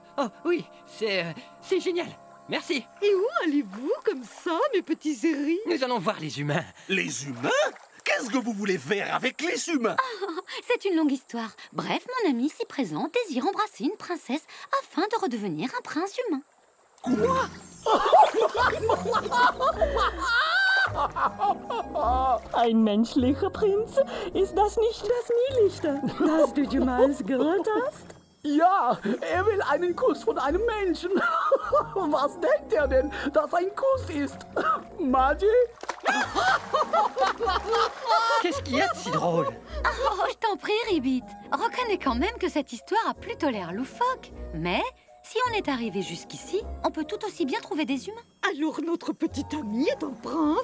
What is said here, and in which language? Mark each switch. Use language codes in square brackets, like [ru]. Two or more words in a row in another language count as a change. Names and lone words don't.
[fr] Oh oui, c'est génial. Merci. Et où allez-vous comme ça, mes petits héris? Nous allons voir les humains. Les humains? Qu'est-ce que vous voulez faire avec les humains? C'est une longue histoire. Bref, mon ami ici présent désire embrasser une princesse afin de redevenir un prince humain. Quoi? [de] Ein menschlicher Prinz? Ist das nicht das Niedlichste, das du jemals gehört hast? Ja, will einen Kuss von einem Menschen. Was denkt denn, dass ein Kuss ist? Magie? [fr] Qu'est-ce qu'il y a de si drôle? Oh, je t'en prie, Ribbit. Reconnais quand même que cette histoire a plutôt l'air loufoque. Mais si on est arrivé jusqu'ici, on peut tout aussi bien trouver des humains. Alors notre petit ami est un prince?